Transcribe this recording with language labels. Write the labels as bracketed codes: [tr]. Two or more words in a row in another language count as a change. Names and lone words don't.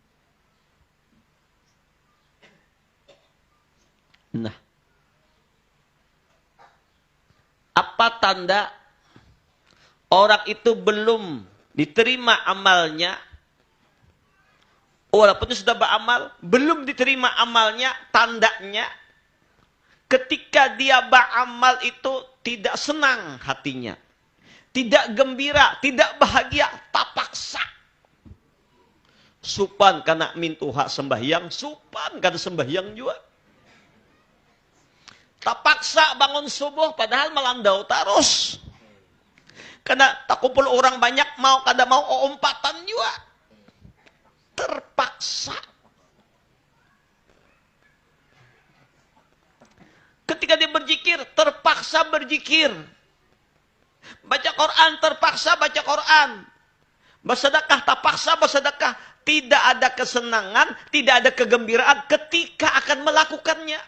[id] Nah, apa tanda orang itu belum diterima amalnya? Walaupun sudah beramal, belum diterima amalnya, tandanya ketika dia beramal itu tidak senang hatinya, tidak gembira, tidak bahagia, tak paksa. [bjn] Supan karena mintuha sembahyang, supan karena sembahyang juga. Tak paksa bangun subuh, padahal melandau terus. Karena tak kumpul orang banyak, kada mau umpatan juga. [id] Terpaksa. Ketika dia berzikir, terpaksa berzikir. Baca Quran, terpaksa baca Quran. Bersedekah, terpaksa bersedekah. Tidak ada kesenangan, tidak ada kegembiraan ketika akan melakukannya.